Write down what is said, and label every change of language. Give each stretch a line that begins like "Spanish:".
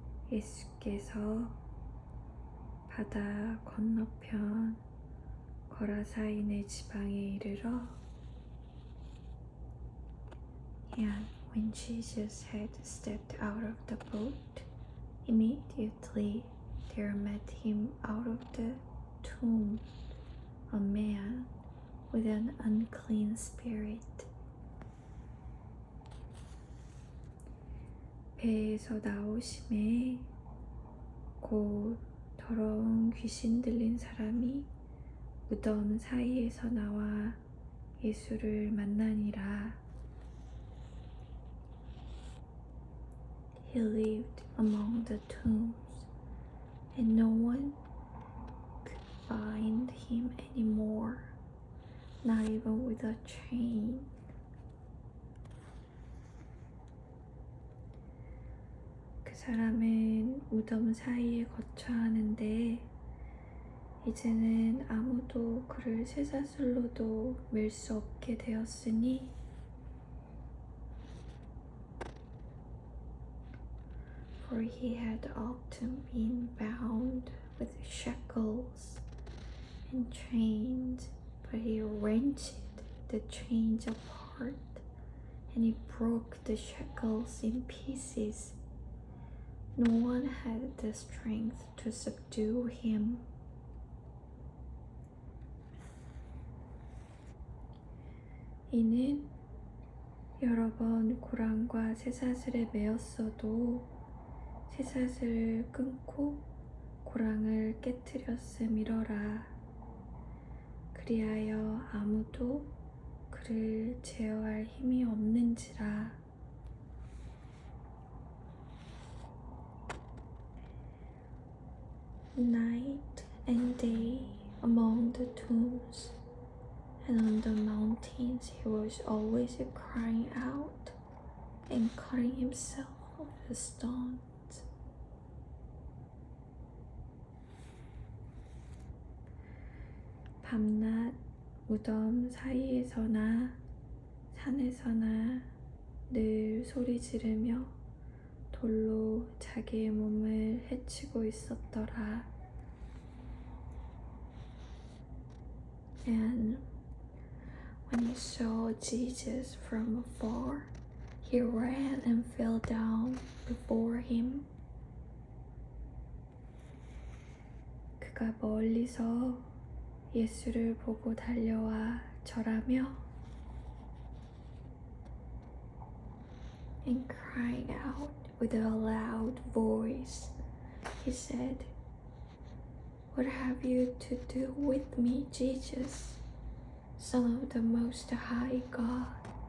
Korean: 예수께서 바다 건너편 거라사인의 지방에 이르러
English: And when Jesus had stepped out of the boat, immediately there met him out of the tomb a man with an unclean spirit.
Korean: 배에서 나오심에 곧 더러운 귀신 들린 사람이 무덤 사이에서 나와 예수를 만나니라.
English: He lived among the tombs, and no one could bind him anymore, not even with a chain.
Korean: 그 사람은 무덤 사이에 거처하는데 이제는 아무도 그를 쇠사슬로도 밀 수 없게 되었으니
English: For he had often been bound with shackles and chains, but he wrenched the chains apart and he broke the shackles in pieces. No one had the strength to subdue him.
Korean: 이는 여러 번 고랑과 쇠사슬에 매었어도 쇠사슬을 끊고 고랑을 깨뜨렸음이러라. 그리하여 아무도 그를 제어할 힘이 없는지라.
English: Night and day among the tombs and on the mountains he was always crying out and cutting himself with stones.
Korean: 밤낮 무덤 사이에서나 산에서나 늘 소리 지르며 돌로 자기의 몸을 해치고 있었더라.
English: And when he saw Jesus from afar, he ran and fell down before him.
Korean: 그가 멀리서 예수를 보고 달려와 절하며
English: And crying out with a loud voice, he said, What have you to do with me, Jesus, Son of the Most High God?